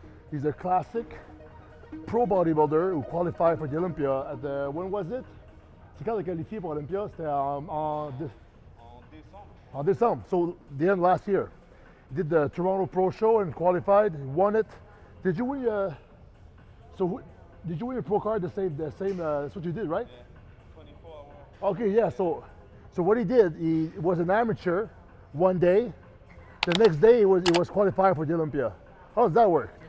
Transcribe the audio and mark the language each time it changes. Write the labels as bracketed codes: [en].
[en] He's a classic pro bodybuilder who qualified for the Olympia at the, when was it? [fr] C'est quand il a qualifié pour Olympia? C'était en décembre. En décembre, [en] so the end last year. He did the Toronto Pro Show and qualified, he won it. Did you win, did you win your pro card the same, that's what you did, right? Yeah, 24 hours. Okay, yeah, so what he did, he was an amateur one day. The next day he was qualified for the Olympia. How does that work?